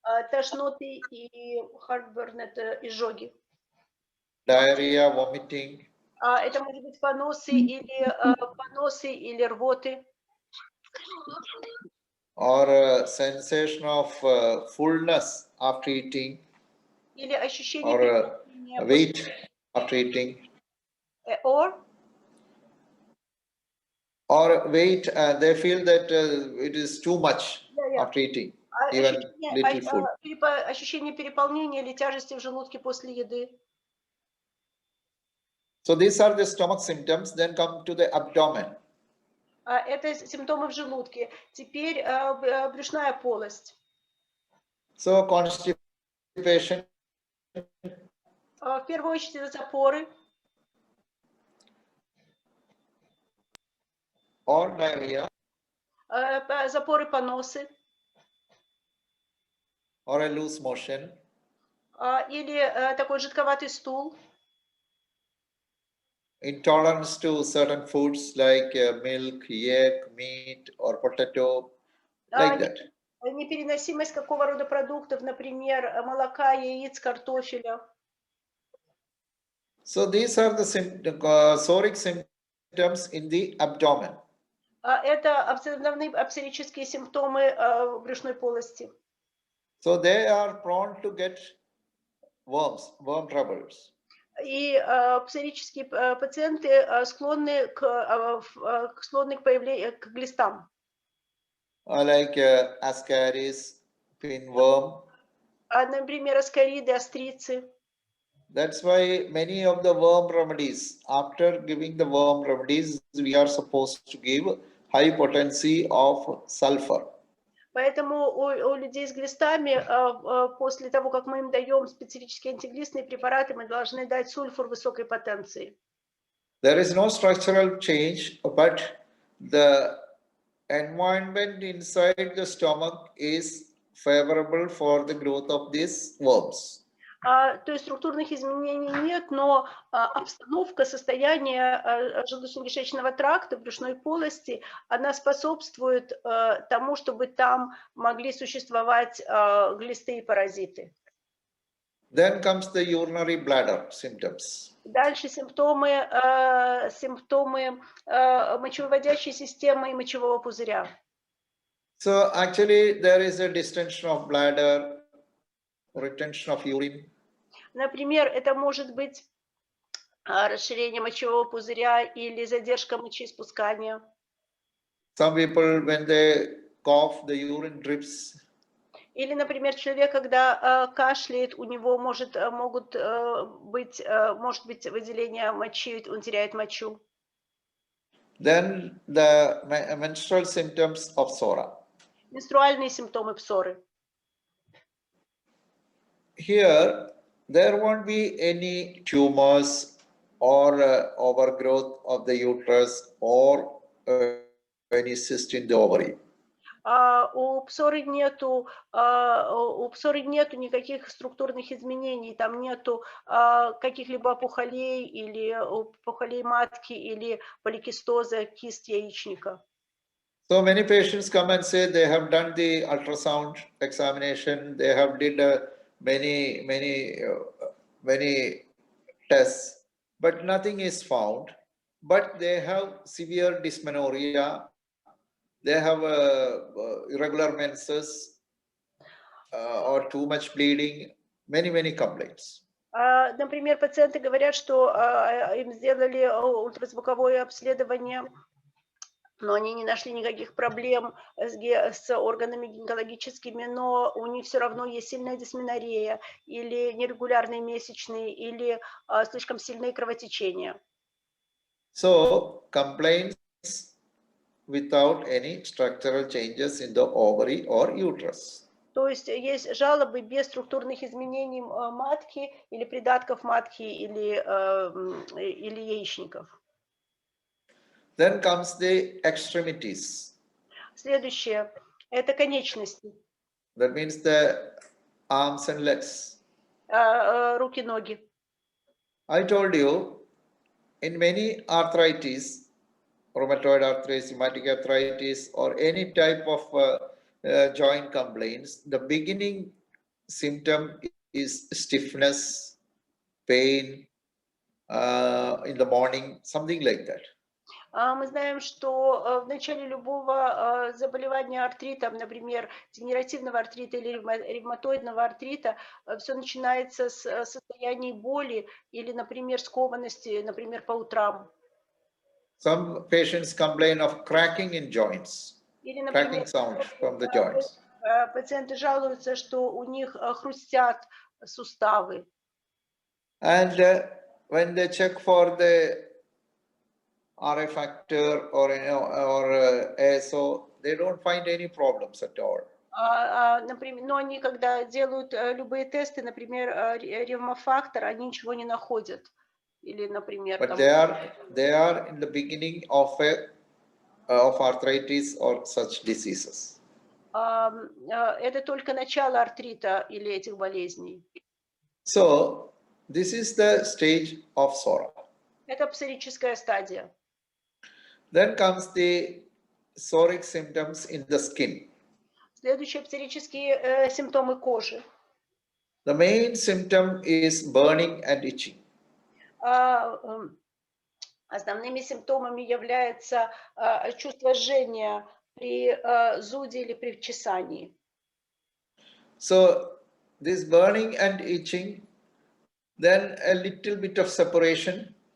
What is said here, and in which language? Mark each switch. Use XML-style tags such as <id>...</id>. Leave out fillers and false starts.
<ru>тошноты и heartburn, это изжоги.</ru> <en>diarrhea, vomiting,</en> <ru>Это может быть поносы или рвоты.</ru> <en>or a sensation of fullness after eating,</en> <ru>Или ощущение</ru> <en>or</en> <ru>переполнения</ru> <en>weight after eating. or or weight, they feel that it is too much after eating, even little food.</en> <ru>Ощущение переполнения или тяжести в желудке после еды.</ru> <en>So these are the stomach symptoms. Then come to the abdomen.</en> <ru>Это симптомы в желудке. Теперь брюшная полость.</ru> <en>So constipation.</en> <ru>В первую очередь это запоры.</ru> <en>Or diarrhea.</en> <ru>Запоры поносы.</ru> <en>Or a loose motion.</en> <ru>Или такой жидковатый стул.</ru> <en>Intolerance to certain foods like milk, egg, meat, or potato, like that.</en> <ru>Непереносимость какого рода продуктов, например, молока, яиц, картофеля.</ru> <en>So these are the psoric symptoms in the abdomen.</en> <ru>Это основные псорические симптомы брюшной полости.</ru> <en>So they are prone to get worm troubles.</en> <ru>И псорические пациенты склонны к появлению к глистам.</ru> <en>Like ascaris, pinworm.</en> <ru>Например, аскариды, острицы.</ru> <en>That's why many of the worm remedies, after giving the worm remedies, we are supposed to give high potency of sulfur.</en> <ru>Поэтому у людей с глистами, после того, как мы им даем специфические антиглистные препараты, мы должны дать сульфур высокой потенции.</ru> <en>There is no structural change, but the environment inside the stomach is favorable for the growth of these worms.</en> <ru>То есть структурных изменений нет, но обстановка, состояние желудочно-кишечного тракта, брюшной полости, она способствует тому, чтобы там могли существовать глисты и паразиты.</ru> <en>Then comes the urinary bladder symptoms.</en> <ru>Дальше симптомы мочевыводящей системы и мочевого пузыря.</ru> <en>So actually there is a distension of bladder, retention of urine.</en> <ru>Например, это может быть расширение мочевого пузыря или задержка мочеиспускания.</ru> <en>Some people, when they cough, the urine drips.</en> <ru>Или, например, человек, когда кашляет, у него может быть выделение мочи, он теряет мочу.</ru> <en>Then the menstrual symptoms of psora.</en> <ru>Менструальные симптомы псоры.</ru> <en>Here, there won't be any tumors or overgrowth of the uterus or any cyst in the ovary.</en> <ru>У псоры нету никаких структурных изменений, там нету каких-либо опухолей или опухолей матки или поликистоза кист яичника.</ru> <en>So many patients come and say they have done the ultrasound examination, they have did many tests, but nothing is found. But they have severe dysmenorrhea, they have irregular menses or too much bleeding, many complaints.</en> <ru>Например, пациенты говорят, что им сделали ультразвуковое обследование, но они не нашли никаких проблем с органами гинекологическими, но у них все равно есть сильная дисменорея или нерегулярные месячные, или слишком сильные кровотечения.</ru> <en>So, complaints without any structural changes in the ovary or uterus.</en> <ru>То есть есть жалобы без структурных изменений матки или придатков матки или яичников.</ru> <en>Then comes the extremities.</en> <ru>Следующее – это конечности.</ru> <en>That means the arms and legs.</en> <ru>Руки, ноги.</ru> <en>I told you, in many arthritis, rheumatoid arthritis, rheumatic arthritis, or any type of joint complaints, the beginning symptom is stiffness, pain in the morning, something like that.</en> <ru>Мы знаем, что в начале любого заболевания артритом, например, дегенеративного артрита или ревматоидного артрита, все начинается с состояний боли или, например, скованности, например, по утрам.</ru> <en>Some patients complain of cracking in joints,</en> <ru>Или,</ru> <en>cracking</en> <ru>например,</ru> <en>sound from the joints.</en> <ru>пациенты жалуются, что у них хрустят суставы.</ru> <en>And when they check for the RA factor or ASO, they don't find any problems at all.</en> <ru>Например, но они, когда делают любые тесты, например, ревмофактор, они ничего не находят. Или, например,</ru> <en>But</en> <ru>там,</ru> <en>they are in the beginning of arthritis or such diseases.</en> <ru>это только начало артрита или этих болезней.</ru> <en>So this is the stage of psora.</en> <ru>Это псорическая стадия.</ru> <en>Then comes the psoric symptoms in the skin.</en> <ru>Следующие псорические симптомы кожи.</ru> <en>The main symptom is burning and itching.</en> <ru>Основными симптомами является чувство жжения при зуде или при чесании.</ru> <en>So this burning and itching, then a little bit of separation.</en>